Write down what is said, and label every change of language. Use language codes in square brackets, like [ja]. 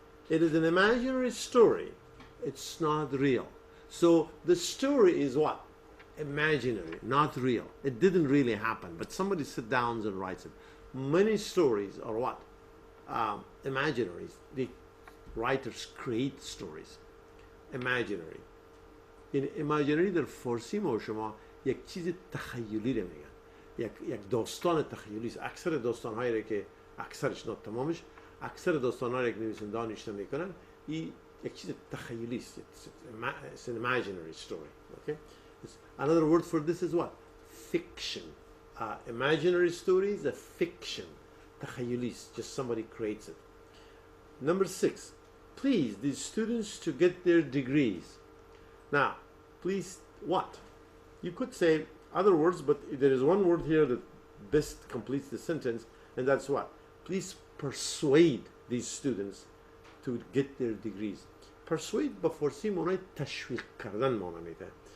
[en] It is an imaginary story. It's not real. So the story is what? Imaginary, not real. It didn't really happen, but somebody sits down and writes it. Many stories are what? Imaginaries. The writers create stories. Imaginary. In imaginary [fa] در فارسی ما شما یک چیز تخیلی رو میگن. یک داستان تخیلی است. اکثر داستان‌هایی که اکثرش نه تمامش اکثر داستان‌هایی که نویسنده‌ها نوشته میکنن این یک چیز تخیلی است. [en] It's an imaginary story. Okay? Another word for this is what? Fiction. Imaginary stories, a fiction. [fa] تخیلی است. [en] Just somebody creates it. Number 6. Please these students to get their degrees. Now, please what? You could say other words, but there is one word here that best completes the sentence, and that's what? Please persuade these students to get their degrees. [fa] Persuade با فارسی معنای تشویق کردن معنی میده.